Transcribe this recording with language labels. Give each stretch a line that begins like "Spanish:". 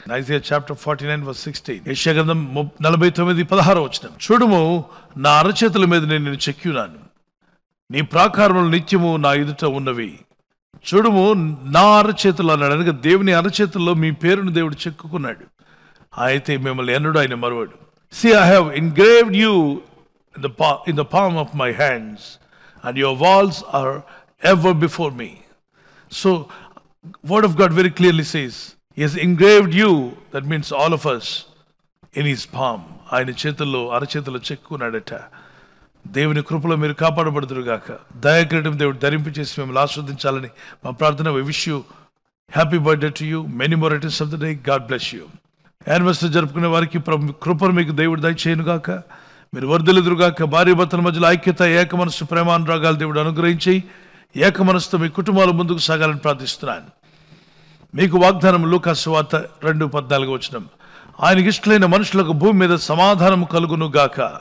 English: Isaiah chapter 49 verse 16.
Telugu: యెషయా గ్రంథం 49:16. చూడుము, నా అరచేతుల మీద నేను నిన్ను చెక్కియున్నాను, నీ ప్రాకారములు నిత్యము నా ఎదుట ఉన్నవి. చూడుము, నా అరచేతులు అన్నాడు. అనగా దేవుని అరచేతుల్లో మీ పేరును దేవుడు చెక్కుకున్నాడు. అయితే మిమ్మల్ని ఎన్నడూ ఆయన మరువడు.
English: See, I have engraved you in the palm of my hands, and your walls are ever before me. So Word of God very clearly says He has engraved you, that means all of us, in His palm.
Telugu: ఆయన చేతుల్లో, అరచేతుల్లో చెక్కున్నాడట. దేవుని కృపలో మీరు కాపాడబడుదురుగాక. దయాకిరీటం దేవుడు ధరింపచేసి మిమ్మల్ని ఆస్వాదించాలని మా ప్రార్థన.
English: We wish you happy birthday to you, many more returns of the day. God bless you.
Telugu: Anniversary జరుపుకునే వారికి కృపను మీకు దేవుడు దయచేయునుగాక. మీరు వర్ధిల్లుదురుగాక. భార్య భర్తల మధ్యలో ఐక్యత, ఏక మనస్సు, ప్రేమానురాగాలు దేవుడు అనుగ్రహించి ఏక మనసుతో మీ కుటుంబాలు ముందుకు సాగాలని ప్రార్థిస్తున్నాను. మీకు వాగ్దానం లూకా సువార్త 2:14. ఆయనకి ఇష్టలైన మనుషులకు భూమి మీద సమాధానం కలుగును గాక.